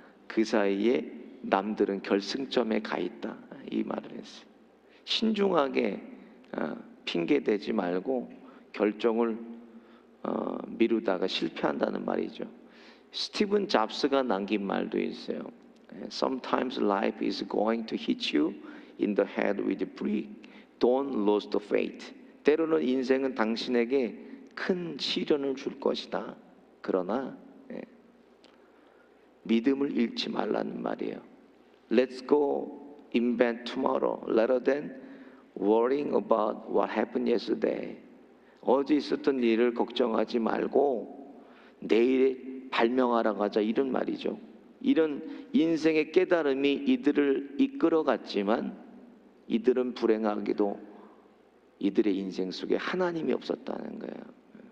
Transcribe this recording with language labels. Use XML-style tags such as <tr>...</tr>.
<ko>그 사이에 남들은 결승점에 가 있다. 이 말을 했어요. 신중하게 핑계대지 말고 결정을 미루다가 실패한다는 말이죠. 스티븐 잡스가 남긴 말도 있어요.</ko> <en>Sometimes life is going to hit you in the head with a brick. Don't lose the faith.</en> <ko>때로는 인생은 당신에게 큰 시련을 줄 것이다. 그러나 믿음을 잃지 말라는 말이에요.</ko> <en>Let's go invent tomorrow rather than worrying about what happened yesterday.</en> <ko>어제 있었던 일을 걱정하지 말고 내일 발명하러 가자, 이런 말이죠. 이런 인생의 깨달음이 이들을 이끌어갔지만 이들은 불행하게도 이들의 인생 속에 하나님이 없었다는 거예요.</ko>